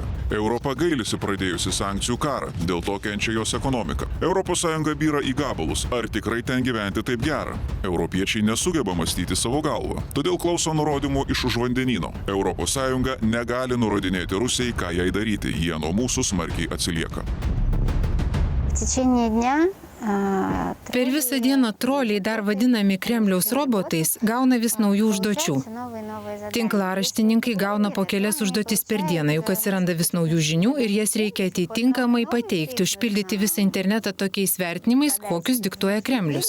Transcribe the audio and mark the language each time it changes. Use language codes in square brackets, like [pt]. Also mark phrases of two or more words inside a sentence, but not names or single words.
[lt] Europa gailisi pradėjusi sankcijų karą, dėl to kenčia jos ekonomika. Europos Sąjunga byra į gabalus, ar tikrai ten gyventi taip gera. Europiečiai nesugeba mąstyti savo galvą, todėl klauso nurodymų iš už vandenyno. Europos Sąjunga negali nurodinėti Rusijai, ką jai daryti, jie nuo mūsų smarkiai atsilieka. [ru] В течение дня [lt] Per visą dieną troliai, dar vadinami Kremliaus robotais, gauna vis naujų užduočių. Tinklaraštininkai gauna po kelias užduotis per dieną, juk atsiranda vis naujų žinių ir jas reikia atitinkamai pateikti, užpildyti visą internetą tokiais vertinimais, kokius diktuoja Kremlius.